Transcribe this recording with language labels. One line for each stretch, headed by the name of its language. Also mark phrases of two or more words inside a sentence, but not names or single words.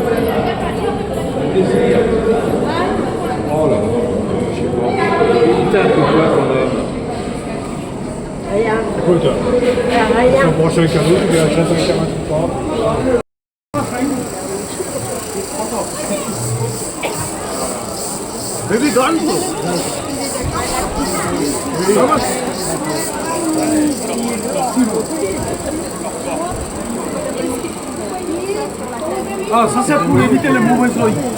Italian: Ascolta, non può essere caduto che la gente mi chiama un po'. Bevi tanto!
French: Ah, ça c'est pour éviter les mauvais oeils.